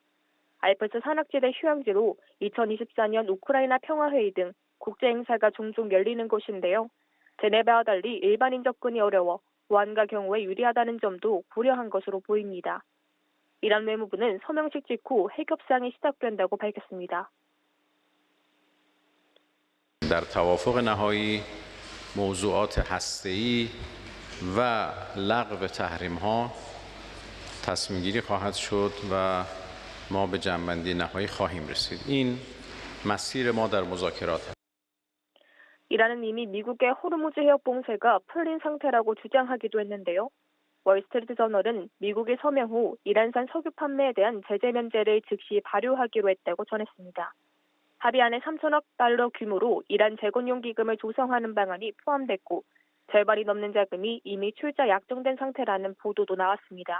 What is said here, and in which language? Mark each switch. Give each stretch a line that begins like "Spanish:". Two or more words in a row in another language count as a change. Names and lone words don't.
Korean: 알프스 산악지대 휴양지로 2024년 우크라이나 평화회의 등 국제행사가 종종 열리는 곳인데요. 제네바와 달리 일반인 접근이 어려워 보안과 경호에 유리하다는 점도 고려한 것으로 보입니다. 이란 외무부는 서명식 직후 핵협상이 시작된다고 밝혔습니다.
Persian: در توافق نهایی موضوعات هسته‌ای و لغو تحریم‌ها تصمیم گیری خواهد شد و ما به جمع‌بندی نهایی خواهیم رسید. این مسیر ما در مذاکرات است.
Korean: 이란은 이미 미국의 호르무즈 해협 봉쇄가 풀린 상태라고 주장하기도 했는데요. 월스트리트 저널은 미국이 서명 후 이란산 석유 판매에 대한 제재 면제를 즉시 발효하기로 했다고 전했습니다. 합의안에 3천억 달러 규모로 이란 재건용 기금을 조성하는 방안이 포함됐고 절반이 넘는 자금이 이미 출자 약정된 상태라는 보도도 나왔습니다.